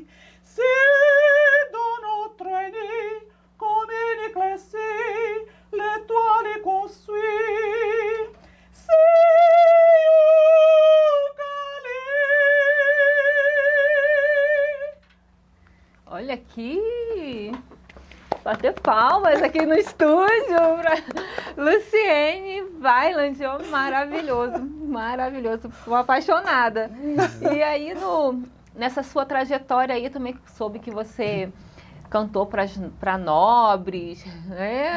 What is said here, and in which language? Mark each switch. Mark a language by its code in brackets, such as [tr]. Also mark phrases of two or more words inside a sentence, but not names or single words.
[fr] C'est dans notre nid, comme une éclaircie, l'étoile est construite. C'est au calice. [pt] Olha aqui, bater palmas aqui no estúdio para Luciene Weiland, oh, maravilhoso, maravilhoso, estou apaixonada. E aí, nessa sua trajetória aí, também soube que você cantou para nobres, né?